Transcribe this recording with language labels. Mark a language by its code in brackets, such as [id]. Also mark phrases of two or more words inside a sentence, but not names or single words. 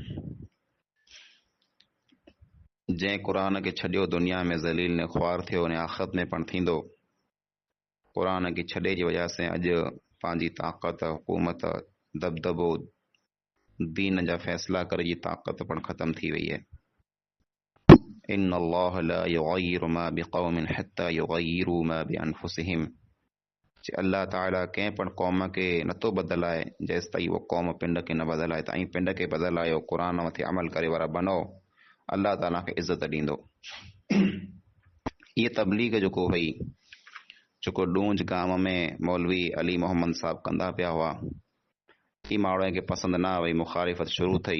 [sd] जंहिं क़ुरान खे छॾियो दुनिया में ज़लील ने ख्वार थियो ऐं आख़िरत में पण थींदो। क़ुरान खे छॾे जी वजह सां अॼु पंहिंजी ताक़त, हुकूमत, दबदबो, दीन जा फ़ैसिला करे जी ताक़त पण ख़तम थी वई है। [ar] إن الله لا يغير ما بقوم حتى يغيروا ما بأنفسهم. [sd] अल्लाह ताला कंहिं पण क़ौम खे नथो बदिलाए जेसि ताईं उहो क़ौम पिंड खे न बदिलाए। तव्हां पिंड खे बदिलायो, क़ुरान मथे अमल करे वारा बनो, अल्लाह ताला खे इज़त ॾींदो। इहा तबलीग जेको हुई, जेको ॾूंज गांव में मौलवी अली मोहम्मद साहब कंदा पिया हुआ, ही माण्हूअ खे पसंदि न आई, मुखालिफ़त शुरू थी।